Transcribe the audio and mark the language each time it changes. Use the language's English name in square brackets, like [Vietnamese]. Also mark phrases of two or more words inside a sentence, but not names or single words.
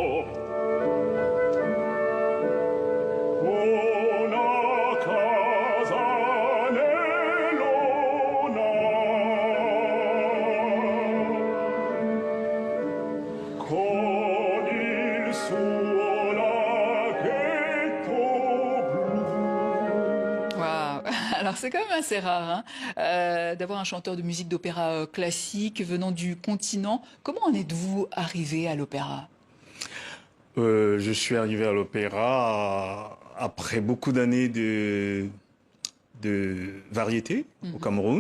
[Italian] Una casa nell'una, con il suo laghetto blu. [French] Waouh. Alors c'est quand même assez rare d'avoir un chanteur de musique d'opéra classique venant du continent. Comment en êtes-vous arrivé à l'opéra? Je suis arrivé à l'opéra après beaucoup d'années de variété au Cameroun.